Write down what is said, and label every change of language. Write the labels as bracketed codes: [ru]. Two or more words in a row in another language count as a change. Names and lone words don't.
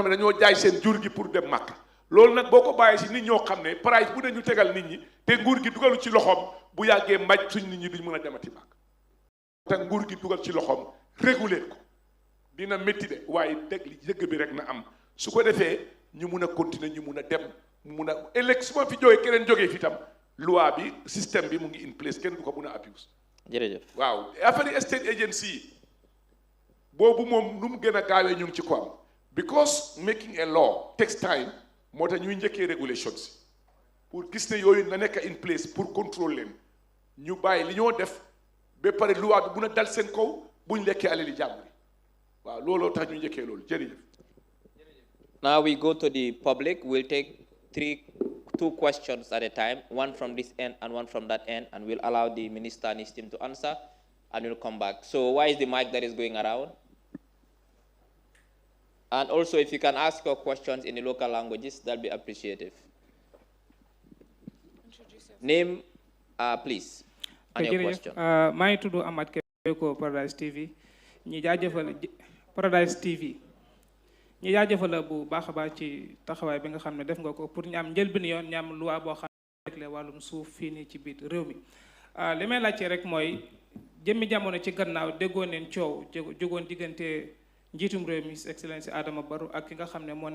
[wo] xam ne dañoo jaay seen jur gi pour dem Makka loolu nag boo ko bàyyee si nit ñoo xam ne price bu ne ñu tegal nit ñi te nguur gi dugalu ci loxoom bu yàggee mbaj suñ nit ñi duñ mën a demati Makka te nguur gi dugal ci loxoom réguler ko dina métti de waaye dëgg bi rek na am su ko defee ñu mun a continuer ñu mun a dem mun a ëllëg su ma fi jógee keneen jógee fi tam loi bi système bi mu ngi [en] in place [wo] kenn du ko mun a abuse. jërëjëf waaw affaire [en] state agency [wo] yi boobu moom nu mu gën a gaawee ñu ngi ci ko am [en] because making a law takes time [wo] moo tax ñuy njëkkee regulations pour gis ne yooyu na nekk [en] in place [fr] pour contrôler [wo] leen ñu bàyyi li ñoo def ba pare loi bi mun a dal seen kaw buñ lekkee alali jàmbur yi waaw looloo tax ñu njëkkee loolu jërëjëf. [en] Now we go to the public. We'll take two questions at a time, one from this end and one from that end, and we'll allow the minister and his team to answer, and we'll come back. So why is the mic that is going around? And also, if you can ask your questions in the local languages, that'll be appreciative. Name, please, and your question. [wo] maa ngi tudd Amat Keko Paradise TV ñi jaajëfal Paradise TV ñi jaajëfal bu baax a baax ci taxawaay bi nga xam ne def nga ko pour ñu am njëlbeen yoon ñu am loi boo xam ne rek wàllum suuf fii nii ci biir réew mi li may laajte rek mooy jëmmi jamono ci gannaaw déggoon neen coow jógoon diggante njiitum réew mi Excellence Adama Barrow ak ki nga xam ne moo